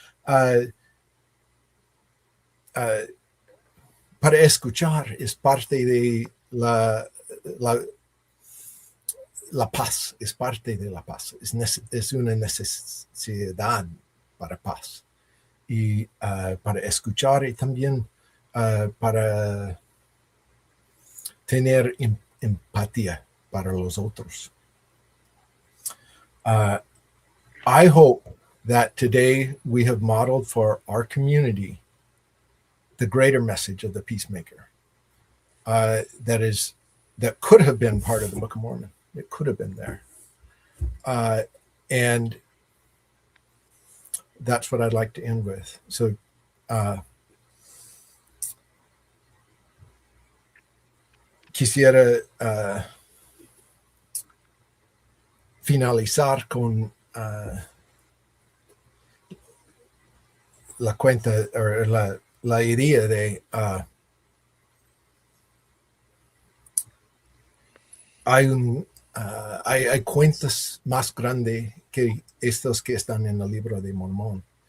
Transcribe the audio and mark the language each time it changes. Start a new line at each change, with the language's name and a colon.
Spanish: Para escuchar es parte de la paz, es parte de la paz, es una necesidad para paz. Y para escuchar y también para tener empatía para los otros.
English: I hope that today we have modeled for our community the greater message of the peacemaker that could have been part of the Book of Mormon. It could have been there. And that's what I'd like to end with.
Spanish: So quisiera finalizar con la cuenta o la idea de hay cuentas más grandes que estos que están en el libro de Mormón.